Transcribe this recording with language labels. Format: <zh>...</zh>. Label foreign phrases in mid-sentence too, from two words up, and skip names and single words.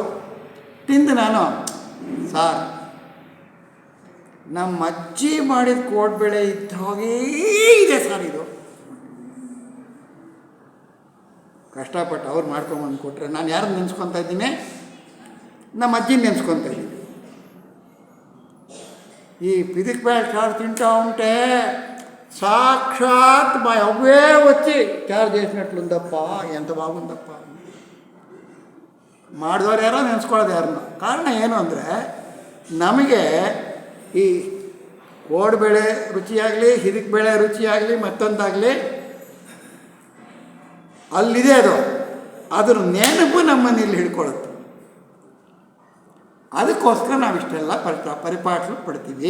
<kn>ತಿಂದು ನಾನು, ಸಾರ್ ನಮ್ಮ ಅಜ್ಜಿ ಮಾಡಿದ ಕೋಡ್ಬೇಳೆ ಇದ್ದ ಹಾಗೇ ಇದೆ ಸರ್, ಇದು ಕಷ್ಟಪಟ್ಟು ಅವ್ರು ಮಾಡ್ಕೊಂಬಂದು ಕೊಟ್ಟರೆ ನಾನು ಯಾರನ್ನು ನೆನೆಸ್ಕೊತಾ ಇದ್ದೀನಿ? ನಮ್ಮ ಅಜ್ಜಿನ ನೆನೆಸ್ಕೊತಾ ಇದ್ದೀನಿ. ಈ ಪಿದಿಕ್ ಬೇಳೆ</kn> <te>చారు తింటా ఉంటే సాక్షాత్ మా అవే వచ్చి చారు చేసినట్లుందప్ప, ఎంత బాగుందప్ప.</te> <kn>ಮಾಡಿದವ್ರು ಯಾರೋ ನೆನೆಸ್ಕೊಳ್ಳೋದು ಯಾರನ್ನ. ಕಾರಣ ಏನು ಅಂದರೆ, ನಮಗೆ ಈ ಕೋಡ್ಬೇಳೆ ರುಚಿಯಾಗಲಿ, ಹಿರಿಕ್ ಬೇಳೆ ರುಚಿಯಾಗಲಿ, ಮತ್ತೊಂದಾಗಲಿ ಅಲ್ಲಿದೆ. ಅದ್ರ ನೆನಪು ನಮ್ಮನ್ನು ಇಲ್ಲಿ ಹಿಡ್ಕೊಳ್ಳುತ್ತೆ. ಅದಕ್ಕೋಸ್ಕರ ನಾವಿಷ್ಟೆಲ್ಲ ಪರಿಪಾಠ ಪಡ್ತೀವಿ.</kn>